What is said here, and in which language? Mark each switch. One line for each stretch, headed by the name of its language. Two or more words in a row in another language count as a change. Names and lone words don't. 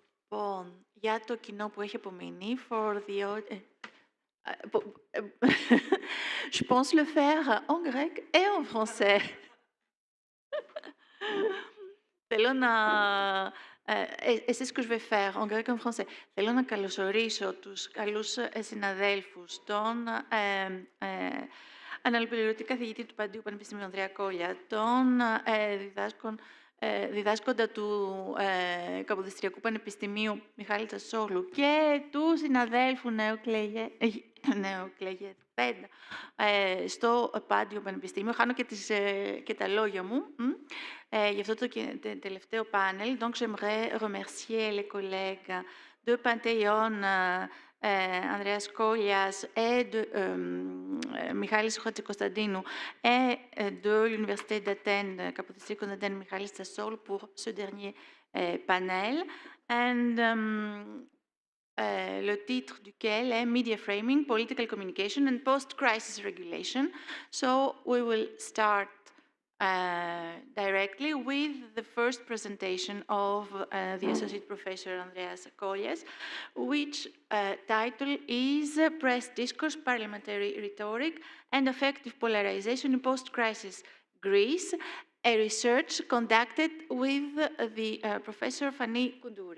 Greek: Λοιπόν, για το κοινό που έχει απομείνει,
English: for the
French: je pense le faire en grec et en français.
Greek: Θέλω να...
French: c'est ce que je vais faire, en grec et en français.
Greek: Θέλω να καλωσορίσω τους καλούς συναδέλφους, τον αναπληρωτή καθηγητή του Παντίου Πανεπιστημίου Ανδρέα Κόλια, τον διδάσκοντα του Καποδιστριακού Πανεπιστημίου Μιχάλη Τσασόγλου και του συναδέλφου νεοκλεγετέντα στο Πάντιο Πανεπιστήμιο. Χάνω και τα λόγια μου για αυτό το τελευταίο πάνελ.
French: Donc, j'aimerais remercier les collègues de Panthéon, Andreas Kolias et de Michalis Chatsikostadinu et de l'Université d'Athènes, Kapodistriakon d'Athènes, Michalis Tsassol pour ce dernier panel. And le titre duquel est Media Framing, Political Communication and Post-Crisis Regulation.
English: So we will start directly with the first presentation of the Associate Professor Andreas Kolias, which title is Press Discourse, Parliamentary Rhetoric and Effective Polarization in Post-Crisis Greece, a research conducted with the Professor Fani Koundouri.